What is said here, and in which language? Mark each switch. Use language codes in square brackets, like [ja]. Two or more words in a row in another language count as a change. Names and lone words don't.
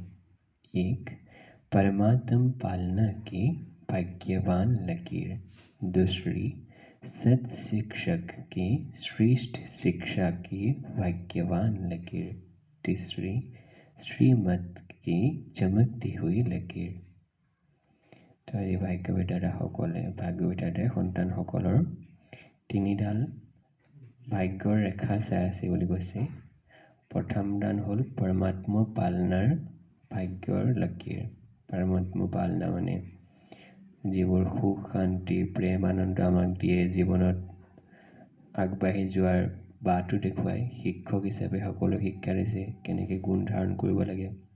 [hi] एक परमात्म पालना की भाग्यवान लकीर, दूसरी सत शिक्षक की श्रेष्ठ शिक्षा की भाग्यवान लकीर, तीसरी श्रीमत की चमकती हुई लकीर। [as] तो এই ভাগ্যবিধাতাসকলে সন্তানসকলৰ 3ডাল ভাগ্যৰ ৰেখা চাই আছে বুলি কৈছে। প্ৰথমডাল হ'ল পৰমাত্মা পালনাৰ ভাগ্যৰ লকীৰ। পৰমাত্মা পালনা মানে যিবোৰ সুখ শান্তি প্ৰেম আনন্দ আমাক দিয়ে, জীৱনত আগবাঢ়ি যোৱাৰ বাটো দেখুৱাই, শিক্ষক হিচাপে সকলো শিক্ষা দিছে কেনেকৈ গুণ ধাৰণ কৰিব লাগে।